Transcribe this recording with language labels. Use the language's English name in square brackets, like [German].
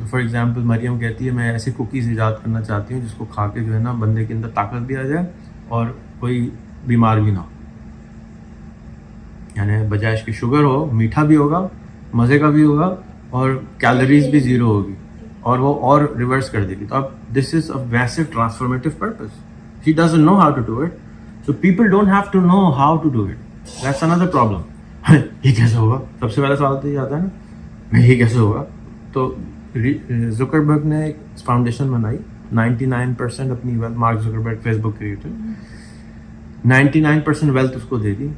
[Urdu] تو [English] for example [Urdu] مریم کہتی ہے میں ایسے کوکیز ایجاد کرنا چاہتی ہوں جس کو کھا کے جو ہے نا بندے کے اندر طاقت بھی آ جائے اور کوئی بیمار بھی نہ ہو. یعنی بجائے اس کی شوگر ہو, میٹھا بھی ہوگا, مزے کا بھی ہوگا, اور کیلوریز بھی 0 ہوگی, اور وہ اور ریورس کر دے گی. تو اب [English] This is a massive transformative purpose. He doesn't know how to do it, so people don't have to know how to do it. That's اندر problem. [Urdu] یہ کیسے ہوگا, سب سے پہلا سوال تو یہ آتا ہے نا, میں یہ کیسے ہوگا. تو زکربرگ نے ایک فاؤنڈیشن بنائی, 99% اپنی ویلتھ, مارک زکربرگ فیس بک کریٹر, 99% ویلتھ اس کو دے دی.